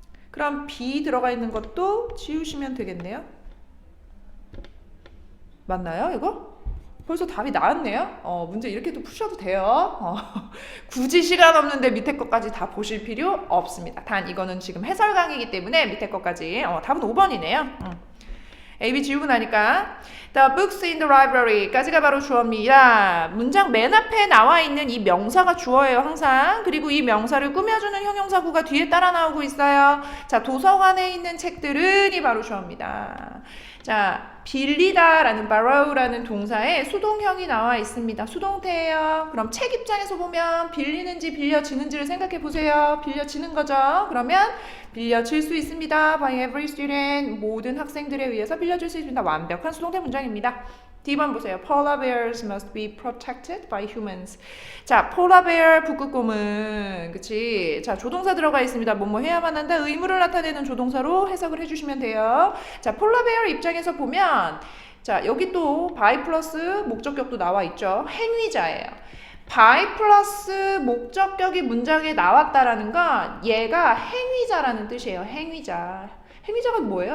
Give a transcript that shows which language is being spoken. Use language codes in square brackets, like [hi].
[ko] 그럼 be 들어가 있는 것도 지우시면 되겠네요. 맞나요, 이거? 벌써 답이 나왔네요. 문제 이렇게도 푸셔도 돼요. 굳이 시간 없는데 밑에 것까지 다 보실 필요 없습니다. 단 이거는 지금 해설 강의이기 때문에 밑에 것까지. 답은 5번이네요. A, B 지우고 나니까 [en] The books in the library [ko] 까지가 바로 주어입니다. 문장 맨 앞에 나와 있는 이 명사가 주어예요, 항상. 그리고 이 명사를 꾸며주는 형용사구가 뒤에 따라 나오고 있어요. 자, 도서관에 있는 책들은 이 바로 주어입니다. 자, 빌리다라는 borrow라는 동사에 수동형이 나와 있습니다. 수동태예요. 그럼 책 입장에서 보면 빌리는지 빌려지는지를 생각해 보세요. 빌려지는 거죠. 그러면 빌려질 수 있습니다. [en] By every student. [ko] 모든 학생들에 의해서 빌려줄 수 있습니다. 완벽한 수동태 문장입니다. D번 보세요. [en] Polar bears must be protected by humans. [ko] 자, polar bear 북극곰은 그치? 자, 조동사 들어가 있습니다. 뭐뭐 해야만 한다. 의무를 나타내는 조동사로 해석을 해주시면 돼요. 자, polar bear 입장에서 보면 자, 여기 또 by 플러스 목적격도 나와 있죠. 행위자예요. by 플러스 목적격이 문장에 나왔다라는 건 얘가 행위자라는 뜻이에요. 행위자. 행위자가 뭐예요?